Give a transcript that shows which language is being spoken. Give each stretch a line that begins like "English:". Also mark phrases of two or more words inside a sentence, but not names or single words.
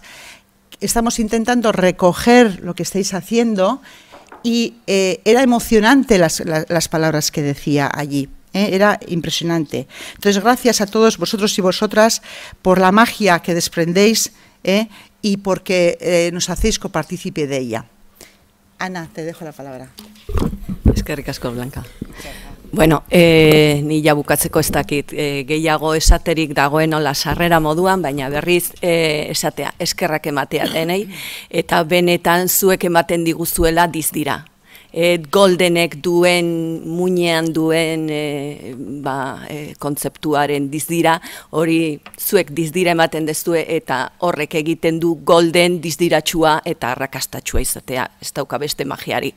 Spanish: Estamos intentando recoger lo que estáis haciendo y era emocionante las palabras que decía allí. Era impresionante. Entonces, gracias a todos vosotros y vosotras por la magia que desprendéis y porque nos hacéis copartícipe de ella. Ana, te dejo la palabra.
Basque: Es que ricasco, Blanca. Bueno, ni bukatzeko ez dakit gehiago esaterik dagoen hola sarrera moduan, baina berriz esatea, eskerrak ematea denei, eta benetan zuek ematen diguzuela dizdira. Goldenek duen, muinean duen kontzeptuaren dizdira, hori zuek dizdira ematen dezue eta horrek egiten du golden dizdiratxua eta arrakastatxua izatea, ez dauka beste magiarik.